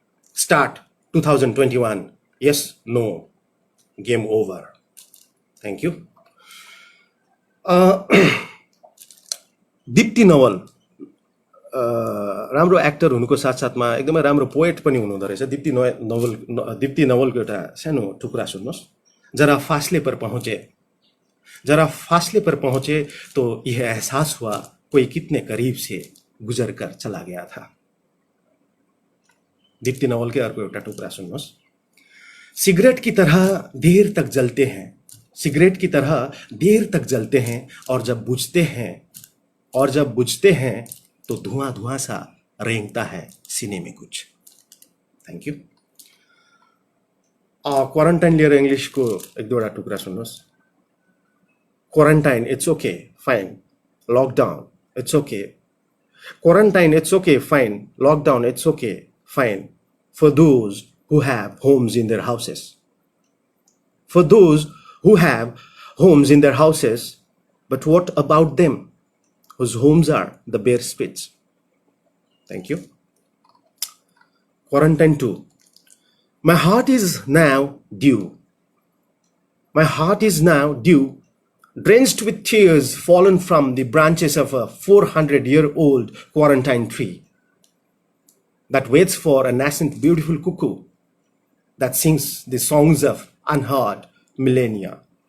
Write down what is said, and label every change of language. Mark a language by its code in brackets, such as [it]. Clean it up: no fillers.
[en] Start 2021, yes no, game over. Thank you. [ne] Dipti नवल राम्रो actor हुनुको साथसाथमा एकदमै राम्रो पोएट पनि हुनुहुँदो रहेछ। दीप्ति नवलको एउटा सानो टुक्रा सुन्नुहोस्। [hi] जरा फासले पर पहुँचे, जरा फासले पर पहुँचे तो यह एहसास हुआ कोई कितने करीब से गुजर कर चला गया था। [ne] दीप्ति नवलकै अर्को एउटा टुक्रा सुन्नुहोस्। [hi] सिगरेट की तरह देर तक जलते हैं, सिगरेट की तरह देर तक जलते हैं, और जब बुझते हैं तो धुआं धुआं सा रेंगता है सीने में कुछ। [en] Thank you. [ne] क्वारन्टाइन लिएर इङ्ग्लिसको एक दुईवटा टुक्रा सुन्नुहोस्। [en] Quarantine it's okay fine, lockdown it's okay, quarantine it's okay fine, lockdown it's okay fine, for those who have homes in their houses. For those who have homes in their houses, but what about them whose homes are the bare spits? Thank you. Quarantine 2. My heart is now due. My heart is now due, drenched with tears fallen from the branches of a 400-year-old quarantine tree that waits for a nascent beautiful cuckoo that sings the songs of unheard millennia.